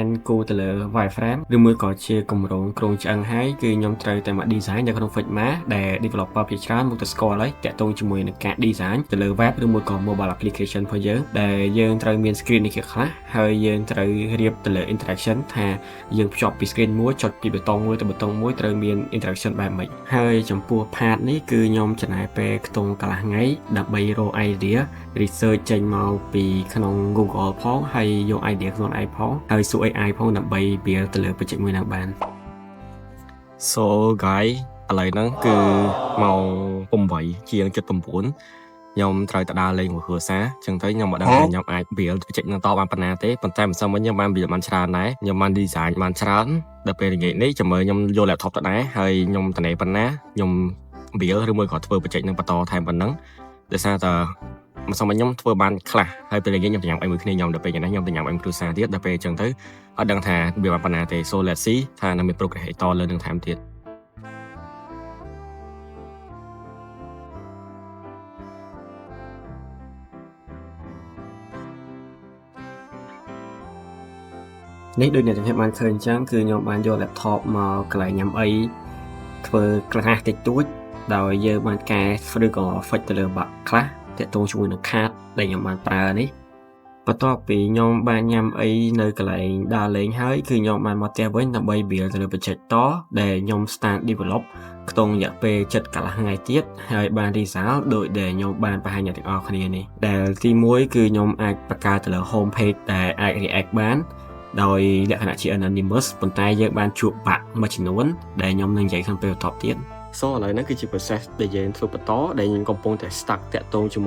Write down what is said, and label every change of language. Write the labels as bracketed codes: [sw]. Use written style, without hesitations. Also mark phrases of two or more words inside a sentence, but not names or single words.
[km] គូទៅលើ wireframe ឬមួយក៏ជាគម្រោងគ្រោងឆ្អឹងហើយគឺខ្ញុំត្រូវតែមក design នៅក្នុង Figma ដែល developer ភាគច្រើនមកទៅស្គាល់ហើយតាក់ទងជាមួយនឹងការ design ទៅលើ web ឬមួយក៏ [en] mobile application [km] របស់យើងដែលយើងត្រូវមាន screen នេះខ្លះហើយយើងត្រូវរៀបទៅលើ interaction ថាយើងភ្ជាប់ពី screen មួយចុចពីប៊ូតុងមួយទៅប៊ូតុងមួយត្រូវមាន interaction បែបម៉េចហើយចំពោះ part នេះគឺខ្ញុំចំណាយពេលខ្ទង់កន្លះថ្ងៃដើម្បីរក [en] idea research [km] ចេញមកពីក្នុង Google ផងហើយយក idea ខ្លួនឯងផងហើយសួរ AI ផងដើម្បី build ទៅលើ project មួយហ្នឹងបាន [en] So guys [km] ឥឡូវហ្នឹងគឺម៉ោង8ជាង 7:09ខ្ញុំត្រូវ ទៅដើរលេងមួយគ្រួសារចឹងទៅខ្ញុំមិនដឹងថាខ្ញុំអាច [en] build project [km] នឹងតបានប៉ុណ្ណាទេប៉ុន្តែមិនសឹងវិញខ្ញុំបាន build បានច្រើនដែរខ្ញុំបាន design បានច្រើនដល់ពេលល្ងាចនេះចាំមើលខ្ញុំយក laptop ទៅដែរហើយខ្ញុំត្នេប៉ុណ្ណាខ្ញុំ build ឬមួយក៏ធ្វើ project នឹងបន្តថែមប៉ុណ្ណឹងដោយសារតែមិនសឹងវិញខ្ញុំធ្វើបានខ្លះហើយពេលល្ងាចខ្ញុំទៅញ៉ាំអីមួយគ្នាខ្ញុំដល់ពេលនេះខ្ញុំទៅញ៉ាំអីមួយគ្រួសារទៀតដល់ពេលចឹងទៅអត់ដឹងថា build បានប៉ុណ្ណាទេ [en] so let's see [km] ថានឹងមាន progress អីតលើនឹងថែមទៀត នេះដូចអ្នកទាំងបានឃើញអញ្ចឹងគឺខ្ញុំបានយក laptop មកកន្លែងញ៉ាំអីធ្វើខ្លះតិច តួចដោយយើងបានកែឬក៏ fix ទៅលើ bug ខ្លះតាក់ទងជាមួយនឹង card ដែលខ្ញុំបានប្រើនេះបន្ទាប់ពីខ្ញុំបានញ៉ាំអីនៅកន្លែងដើរលេងហើយគឺខ្ញុំបានមកផ្ទះវិញដើម្បី build ទៅលើ project តដែលខ្ញុំ [en] start develop [km] ក្នុងរយៈពេល7កន្លះថ្ងៃទៀតហើយបាន result ដោយ ដែលខ្ញុំបានបង្ហាញអ្នកទាំងអស់គ្នានេះដែលទី1គឺខ្ញុំអាចបង្កើតទៅលើ [en] home page [km] ដែលអាច react បានដោយលក្ខណៈជា anonymous ប៉ុន្តែយើងបានជួបបាក់មួយចំនួនដែលខ្ញុំនឹងនិយាយក្នុងពេលបន្តទៀត So ឥឡូវនេះគឺជា process ដែលយើងធ្វើបន្តដែលយើងកំពុងតែ stuck តាក់ទងជាមួយ